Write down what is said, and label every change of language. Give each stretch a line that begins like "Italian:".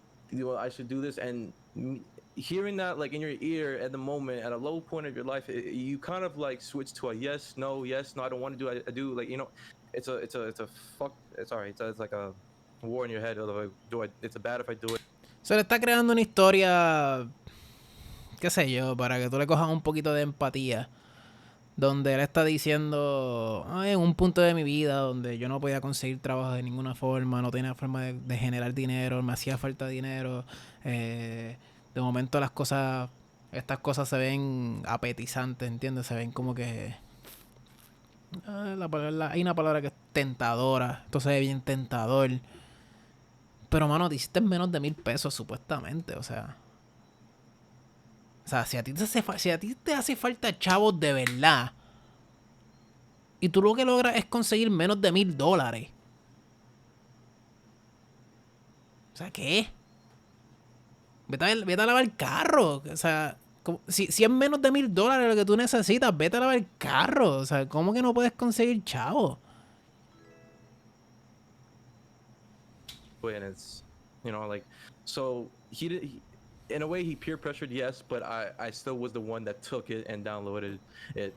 English: you know, I should do this, and hearing that like in your ear at the moment at a low point of your life, you kind of like switch to a yes no, I don't want to do, I do, like, you know, it's like a war in your head of like, is it bad if I do it?
Spanish: Se le está creando una historia, qué sé yo, para que tú le cojas un poquito de empatía. Donde él está diciendo, "Ay, en un punto de mi vida donde yo no podía conseguir trabajo de ninguna forma, no tenía forma de generar dinero, me hacía falta dinero. De momento estas cosas se ven apetizantes, ¿entiendes? Se ven como que... hay una palabra que es tentadora. Esto se ve bien tentador. Pero, mano, te hiciste menos de 1,000 pesos, supuestamente. O sea, si a ti te hace falta chavos de verdad, y tú lo que logras es conseguir menos de $1,000. O sea, ¿qué? Vete a lavar el carro. O sea, si es menos de $1,000 lo que tú necesitas, vete a lavar el carro. O sea, ¿cómo que no puedes conseguir chavos?
English: And it's, you know, like, so in a way he peer pressured, yes, but I still was the one that took it and downloaded it.